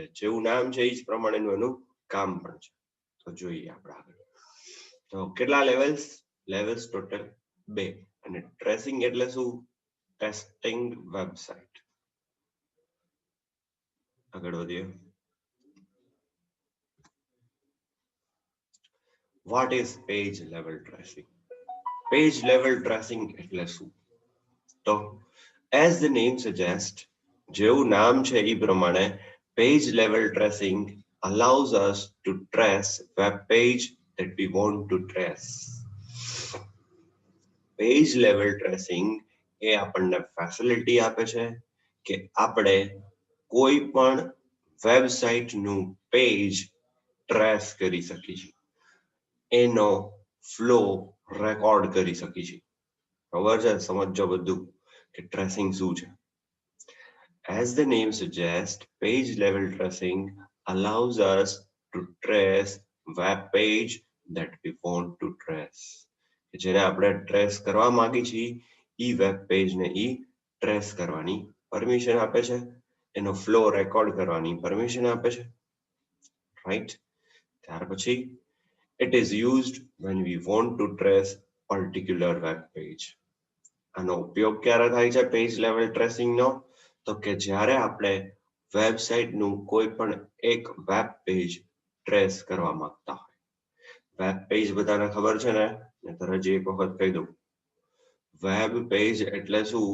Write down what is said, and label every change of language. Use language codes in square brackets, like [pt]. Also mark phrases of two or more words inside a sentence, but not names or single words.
[gu] જેવું નામ છે એ જ પ્રમાણેનું એનું કામ પણ છે. તો જોઈએ આપણે આગળ. તો કેટલા લેવલ્સ? [en] levels total [gu] 2. અને ટ્રેસિંગ એટલે શું? [en] testing website. [gu] આગળ વધીએ. [en] What is page level tracing? Page level tracing [gu] એટલે શું? તો [en] as the name suggests, [gu] જેવું નામ છે એ પ્રમાણે [en] page level tracing allows us to trace web page that we want to trace. page level tracing [gu] એ આપણને ફેસિલિટી આપે છે કે આપણે કોઈ પણ વેબસાઇટ નું [en] page trace [gu] કરી શકીએ છીએ, એનો [en] flow record [gu] કરી શકીએ છીએ. ખબર છે? સમજો બધું કે ટ્રેસિંગ શું છે. [en] As the name suggests, page level tracing allows us to trace web page that we want to trace. [gu] જેને આપણે ટ્રેસ કરવા માંગી છીએ ઈ [en] web page [gu] ને ઈ ટ્રેસ કરવાની પરમિશન આપે છે, એનો [en] flow record [gu] કરવાની પરમિશન આપે છે, રાઈટ? ત્યાર પછી [en] it is used when we want to trace particular web page. [gu] આનો ઉપયોગ ક્યારે થાય છે [en] page level tracing [gu] નો? તો કે જ્યારે આપણે વેબસાઇટ નું કોઈ પણ એક [en] web page trace [gu] કરવા માંગતા હોય. [en] web page [gu] બધાને ખબર છે ને? નહીતર હજી એક વખત કહી દઉં. [en] web page [gu] એટલે શું?